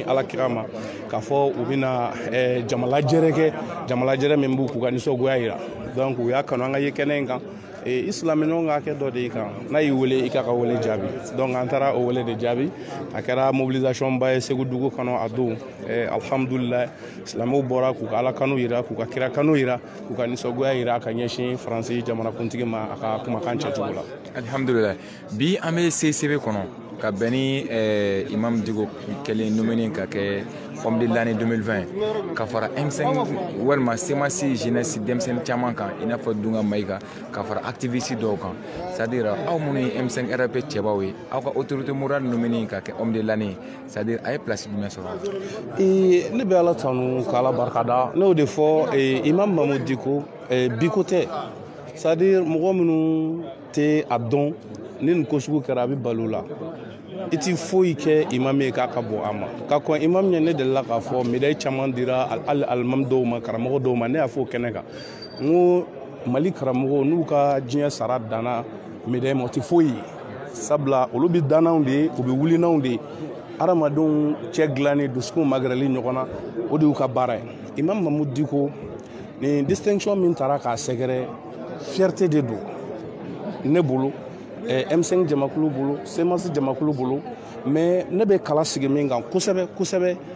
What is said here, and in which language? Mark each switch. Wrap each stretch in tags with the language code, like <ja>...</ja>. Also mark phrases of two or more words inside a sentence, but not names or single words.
<bm>ala kira ma k'a fɔ u bɛna jamalajɛrɛ kɛ jamalajɛrɛ min b'u k'u ka nisɔngoya yira donc u y'a kanu an ka ye kɛnɛ in kan isilaminɛw ka kɛ dɔ de i kan n'a y'i wele i ka wele jaabi donc an taara o wele de jaabi a kɛra mobilisation ba ye Segu dugu kɔnɔ a don alhamdulillah silamɛw bɔra k'u ka ala kanu yira k'u ka kira kanu yira k'u ka nisɔngoya yira ka ɲɛsin faransi jamanakuntigi ma a ka kumakan cɛcogo la alhamdulillah bi an bɛ CCB kɔnɔ ka bɛn ni Imam Dicko kɛlen nommé ka kɛ</bm> <fr>homme de l'année 2020</fr> <bm>ka fara M5 walima CEMACI jeunesse denmisɛnnin caman kan i n'a fɔ Dunga Maïga ka fara activiste dɔw kan</bm> <fr>c'est à dire</fr> <bm>aw minnu ye M5 RFP cɛbaw ye aw ka autorité morale nommé ka kɛ</bm> <fr>homme de l'année c'est à dire</fr> <bm>a ye place jumɛn sɔrɔ ne bɛ ala tanu k'ala barikada ne y'o de fɔ Imam Mahamudu Dicko biko tɛ</bm> <fr>c'est à dire</fr> <bm>mɔgɔ minnu tɛ a dɔn ni nin ko sugu kɛra a bɛ balo la i tɛ foyi kɛ imam ye k'a ka bɔ a ma ka kɔn imam ɲɛ ne delila k'a fɔ médaille caman dira alimami dɔw ma karamɔgɔ dɔw ma ne y'a fɔ o kɛnɛ kan n ko Mali karamɔgɔw n'u ka diɲɛ sara danna médaille ma o tɛ foyi ye sabula olu bɛ dannaw de ye u bɛ wulinanw de ye adamadenw cɛ dilanni dusukun magɛrɛli ɲɔgɔn na o de y'u ka baara ye imam Mamudu Diko nin distinction min taara k'a sɛgɛrɛ fierté de don ne bolo M5 jamakulu bolo CMAS jamakulu bolo mais ne bɛ kala sigi min kan kosɛbɛ kosɛbɛ</bm>